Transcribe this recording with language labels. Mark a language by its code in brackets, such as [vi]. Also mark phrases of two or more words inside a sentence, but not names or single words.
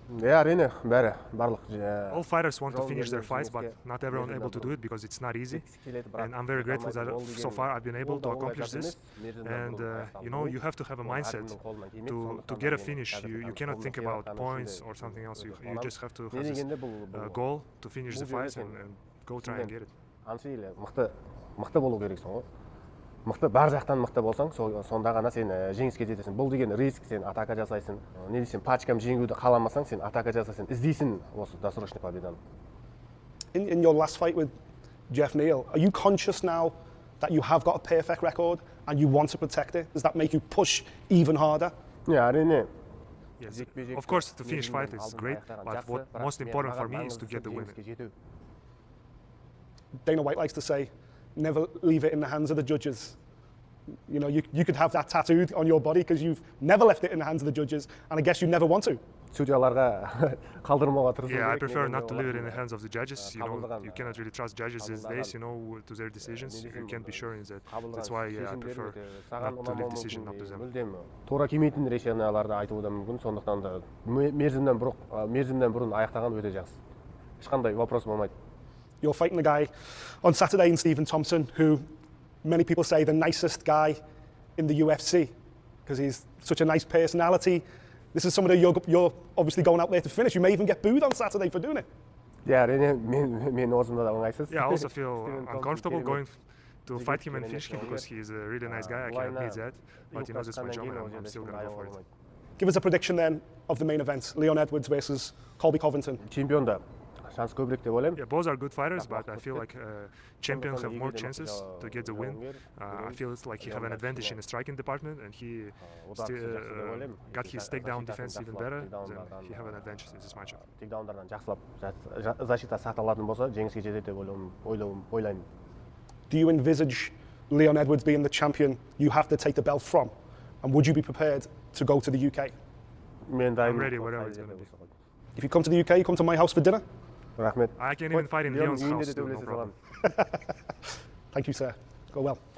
[en] All fighters want to finish their fights, but not everyone able to do it because it's not easy. And I'm very grateful that so far I've been able to accomplish this. And you know, you have to have a mindset to get a finish. You cannot think about points or something else. You just have to have this goal to finish the fights and go try and get it. [kk] Мықты бар жақтан мықты болсаң, сонда ғана сен жеңіске жетесің. Бұл деген риск, сен атака жасайсың. Не дейсің, пачкам жеңуді қаламасаң, сен атака жасайсың. Іздейсің осы [ru] досрочный победаны. [en] In your last fight with Jeff Neal, are you conscious now that you have got a perfect record and you want to protect it? Does that make you push even harder? [kk] Yeah, әрине. [en] Yes, of course, to finish fight is great, but what most important for me is to get the win. Dana White likes to say, never leave it in the hands of the judges. You know, you could have that tattooed on your body because you've never left it in the hands of the judges, and I guess you never want to. Yeah, I prefer not to leave it in the hands of the judges. You know, you cannot really trust judges these days, you know, to their decisions. You can't be sure in that. That's why I prefer not to leave decision up to them. [kk] Тура келмейтін решенияларды айтуы да мүмкін, сондықтан да мерзімнен бұрын аяқтаған өте жақсы. Ешқандай вопрос болмайды. [en] You're fighting the guy on Saturday in Stephen Thompson, who many people say the nicest guy in the UFC because he's such a nice personality. This is somebody you're obviously going out there to finish. You may even get booed on Saturday for doing it. Yeah, [kk] мен осында да ыңғайсыз. [en] Yeah, I also feel uncomfortable going to fight him and finish him because he is a really nice guy. I can admit that, but you know, that's my job and I'm still going to go for it. Give us a prediction then of the main event, Leon Edwards versus Colby Covington. [kk] Чемпионда шанс көбірек деп ойлаймын. [en] Yeah, both are good fighters, but I feel like champions have more chances to get the win. I feel it's like he have an advantage in the striking department, and he still got his takedown defense even better. Then he have an advantage in this matchup. [kk] Takedownдардан жақсылап защита сақталатын болса, жеңіске жетеді деп ойлаймын. [en] Do you envisage Leon Edwards being the champion you have to take the belt from? And would you be prepared to go to the UK? I'm ready, whatever it's going to be. If you come to the UK, you come to my house for dinner? [kk] Рахмет. [en] I can even fight in Leon's house, no problem. Thank you, sir. Go well.